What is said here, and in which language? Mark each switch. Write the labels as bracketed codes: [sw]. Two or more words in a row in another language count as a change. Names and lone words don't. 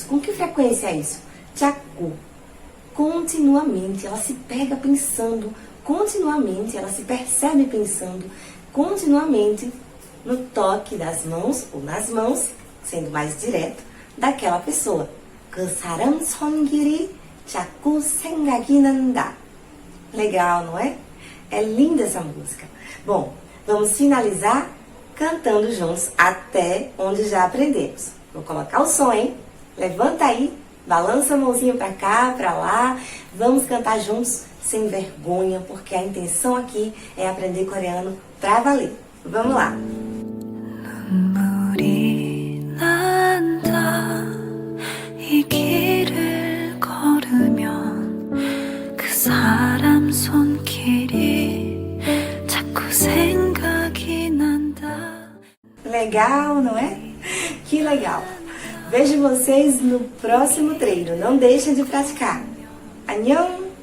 [pt] Com que frequência é isso? [ko] 자꾸. [pt] Continuamente, ela se pega pensando, continuamente, ela se percebe pensando, continuamente no toque das mãos ou nas mãos, sendo mais direto, daquela pessoa. [ko] 그 사람 손길이 자꾸 생각이 난다. [pt] Legal, não é? É linda essa música. Bom, vamos finalizar cantando juntos até onde já aprendemos. Vou colocar o som, hein? Levanta aí, balança a mãozinha pra cá, pra lá. Vamos cantar juntos sem vergonha, porque a intenção aqui é aprender coreano pra valer. Vamos lá! [ko] 눈물이 난다 이 길을 걸으면 그 사람 손길이 자꾸 생각이 난다. [pt] Legal, não é? Que legal! Vejo vocês no próximo treino. Não deixem de praticar. [ko] 안녕!